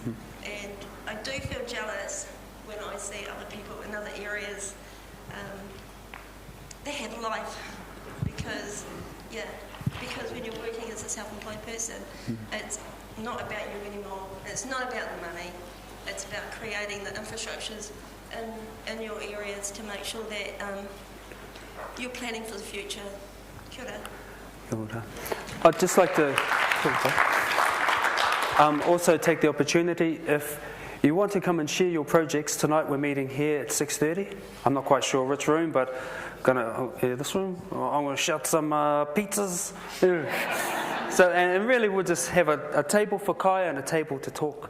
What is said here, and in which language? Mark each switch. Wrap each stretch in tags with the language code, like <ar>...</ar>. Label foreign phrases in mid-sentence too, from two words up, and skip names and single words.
<en>And I do feel jealous when I see other people in other areas that have life, because when you're working as a self-employed person, it's not about you anymore. It's not about the money. It's about creating the infrastructures in your areas to make sure that you're planning for the future.</en> <mi>Kia ora. Kia ora.</mi> <en>I'd just like to also take the opportunity, if you want to come and share your projects tonight, we're meeting here at 6:30. I'm not quite sure which room, but this room. I'm going to shout some pizzas. So, and really we'll just have a table for kaya and a table to talk.</en>